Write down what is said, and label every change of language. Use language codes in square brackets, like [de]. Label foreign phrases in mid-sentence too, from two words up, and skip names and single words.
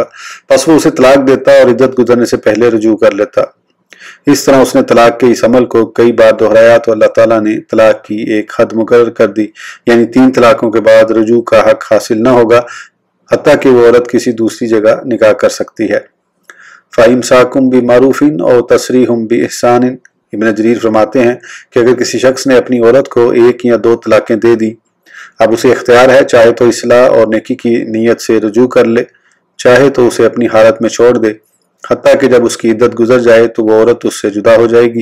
[ur] بس وہ اسے طلاق دیتا اور عدت گزرنے سے پہلے رجوع کر لیتا. اس طرح اس نے طلاق کے اس عمل کو کئی بار دہرایا تو اللہ تعالیٰ نے طلاق کی ایک حد مقرر کر دی، یعنی 3 طلاقوں کے بعد رجوع کا حق حاصل نہ ہوگا حتیٰ کہ وہ عورت کسی دوسری جگہ نکاح کر سکتی ہے. [ar] فإمساك بمعروف أو تسريح بإحسان, [ur] ابن جریر فرماتے ہیں کہ اگر کسی شخص نے اپنی عورت کو 1 یا 2 طلاقیں دے دی، اب اسے اختیار ہے چاہے تو اصلاح اور نیکی کی نیت سے رجوع کر لے، چاہے تو اسے اپنی حالت میں چھوڑ دے، حتیٰ کہ جب اس کی عدت گزر جائے تو وہ عورت اس سے جدا ہو جائے گی.